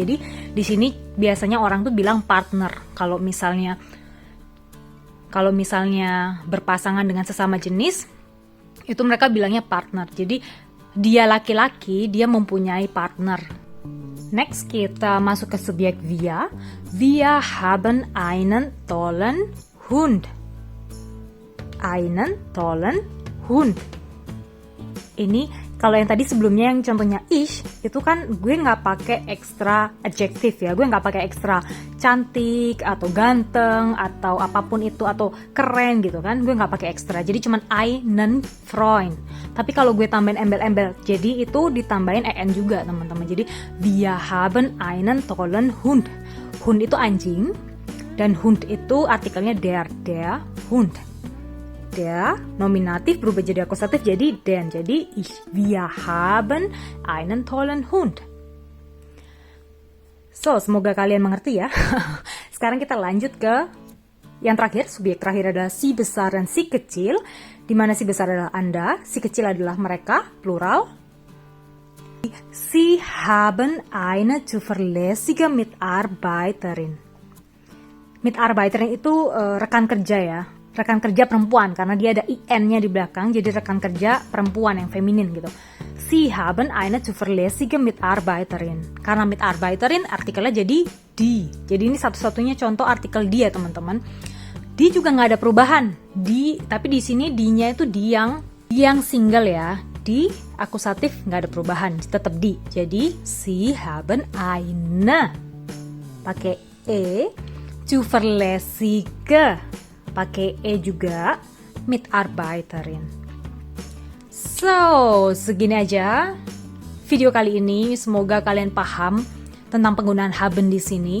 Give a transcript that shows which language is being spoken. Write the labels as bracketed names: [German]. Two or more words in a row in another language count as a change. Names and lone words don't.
[Indonesian] Jadi di sini biasanya orang tuh bilang partner kalau misalnya berpasangan dengan sesama jenis, itu mereka bilangnya partner. Jadi dia laki-laki, dia mempunyai partner. Next kita masuk ke subjek wir. [German] Wir haben einen tollen Hund. Einen tollen Hund. [Indonesian] Ini kalau yang tadi sebelumnya yang contohnya ich, itu kan gue nggak pakai ekstra adjektif ya, gue nggak pakai ekstra cantik atau ganteng atau apapun itu atau keren gitu kan, gue nggak pakai ekstra, jadi cuman [German] einen Freund. [Indonesian] Tapi kalau gue tambahin embel-embel, jadi itu ditambahin en juga teman-teman. [German] Jadi wir haben einen tollen Hund. [Indonesian] Hund itu anjing dan Hund itu artikelnya [German] der Hund. [Indonesian] Der nominatif berubah jadi akusatif jadi den. [German] Jadi wir haben einen tollen Hund. [Indonesian] So, semoga kalian mengerti ya. Sekarang kita lanjut ke yang terakhir. Subjek terakhir adalah si besar dan si kecil. Di mana si besar adalah Anda, si kecil adalah mereka, plural. [German] Sie haben eine zuverlässige Mitarbeiterin. [Indonesian] Mitarbeiterin itu rekan kerja ya. Rekan kerja perempuan, karena dia ada IN-nya di belakang, jadi rekan kerja perempuan yang feminin gitu. [German] Sie haben eine zuverlässige Mitarbeiterin. [Indonesian] Karena Mitarbeiterin artikelnya jadi die. Jadi ini satu-satunya contoh artikel dia teman-teman. Die juga nggak ada perubahan. Die, tapi di sini die-nya itu die yang single ya. Die akusatif nggak ada perubahan, tetap die. Jadi [German] Sie haben eine [Indonesian] pakai e, zuverlässige pakai E juga, Mitarbeiterin. So, segini aja video kali ini. Semoga kalian paham tentang penggunaan haben di sini.